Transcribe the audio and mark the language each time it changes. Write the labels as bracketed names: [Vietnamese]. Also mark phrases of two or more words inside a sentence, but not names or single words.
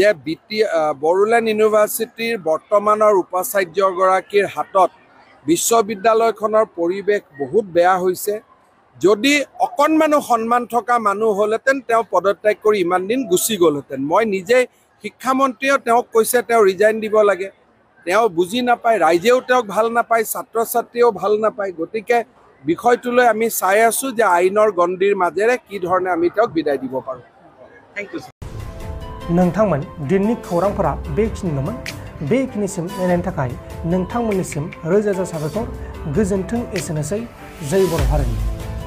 [Assamese] বড়োলেণ্ড ইউনিভাৰ্চিটিৰ বৰ্তমানৰ উপাচাৰ্য গৰাকীৰ হাতত বিশ্ববিদ্যালয়খনৰ পৰিৱেশ বহুত বেয়া হৈছে যদি অকণমানো সন্মান থকা মানুহ হ'লেতেন তেওঁ পদত্যাগ কৰি ইমান দিন গুচি গ'লহেঁতেন মই নিজে শিক্ষামন্ত্ৰীয়ে তেওঁক কৈছে তেওঁ ৰিজাইন দিব লাগে তেওঁ বুজি নাপায় ৰাইজেও তেওঁক ভাল নাপায় ছাত্ৰ ছাত্ৰীও ভাল নাপায় গতিকে বিষয়টোলৈ আমি চাই আছো যে আইনৰ গণ্ডিৰ মাজেৰে কি ধৰণে আমি তেওঁক বিদায় দিব পাৰোঁ [English] thank you [Bodo] नोंथांमोन दिननि खौरांफोरा बेखिनिल'मोन बेखिनिसिम नायनायनि थाखाय नोंथांमोननिसिम रोजा रोजा साबायखर गोजोन्थों एसेनोसै जय बर' हारिनि